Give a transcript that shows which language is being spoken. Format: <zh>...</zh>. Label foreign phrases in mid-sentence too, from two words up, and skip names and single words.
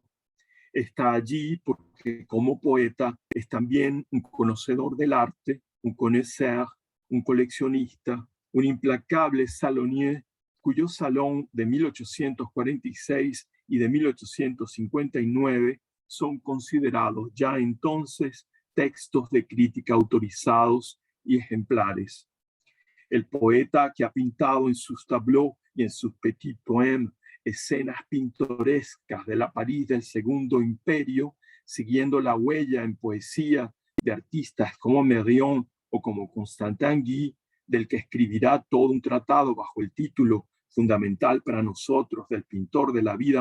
<es>Está allí porque como poeta es también un conocedor del arte, un connoisseur, un coleccionista, un implacable salonier, cuyo salón de 1846 y de 1859 son considerados ya entonces textos de crítica autorizados y ejemplares. El poeta que ha pintado en sus tableaux y en sus</es> <fr>petits poèmes</fr> <es>escenas pintorescas de la París del Segundo Imperio, siguiendo la huella en poesía de artistas como Mérion o como Constantin Guy, del que escribirá todo un tratado bajo el título fundamental para nosotros del pintor de la vida</es>